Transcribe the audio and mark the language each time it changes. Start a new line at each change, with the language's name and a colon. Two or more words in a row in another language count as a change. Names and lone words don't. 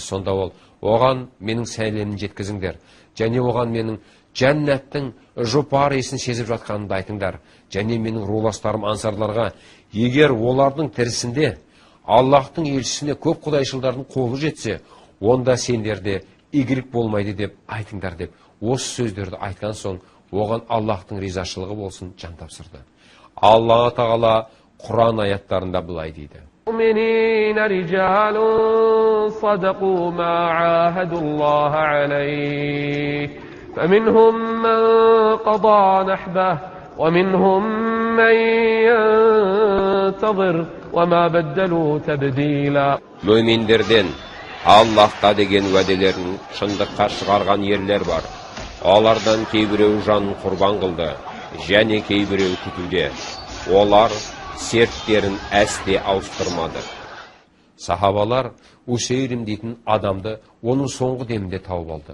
Kazakh: Сонда ол: «Оған менің сәлемін жеткізіңдер, және оған менің жәннаттың жұпар иісін сезіп жатқанымды айтыңдар, және менің руластарым ансарларға: егер олардың тірісінде Аллахтың елшісіне көп құдайшылдардың қолы жетсе, онда сендерде игілік болмайды деп айтыңдар» деп осы сөздерді айтқан соң, оған Аллахтың ризашылығы болсын жан тапсырды. Алла тағала Құран аяттарында былай дейді:
Arabic: المؤمنين رجال صدقوا ما عاهدوا الله عليه فمنهم من قضى نحبه ومنهم من ينتظر وما بدلوا تبديلا.
Turkish: Müminlerden Allah'ta
Kazakh: деген уәделерін шындыққа шығарған ерлер бар. Олардан кейбіреу жанын құрбан қылды, және кейбіреу күтуде. Олар серттерін әсте ауыстырмады. Сахабалар Усейрим дейтін адамды оның соңғы демінде тауып алды.